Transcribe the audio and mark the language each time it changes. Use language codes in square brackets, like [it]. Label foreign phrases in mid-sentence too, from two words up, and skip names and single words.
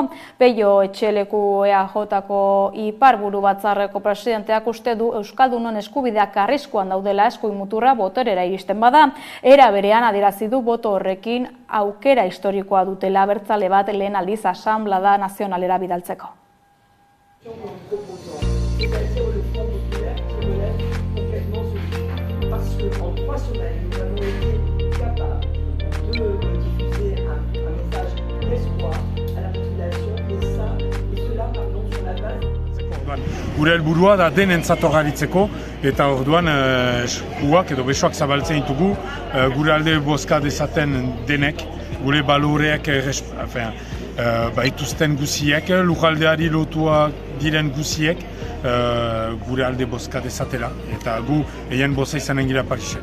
[eu] Peio Etxeleku EAJko iparburu batzarreko presidenteak uste du Euskaldunon eskubideak arriskuan daudela eskuin muturra boterera iristen bada. Era berean adierazi du boto horrekin aukera historikoa dutela abertzale bat lehen aldiz Asanblada Nazionalera bidaltzeko. [fr] Parce qu'en 3 semaines, nous avons été capables de diffuser un message d'espoir à la population, et cela sur la base. [eu] Gure helburua da denentzat garitzeko eta orduan eskuak edo besoak zabaltzen ditugu gure alde bozka dezaten denek, gure baloreak baituzten guziek, lujaldeari lotuak diren guziek, gure alde bozka dezatela, eta gu egin boza izanen gira Parisen.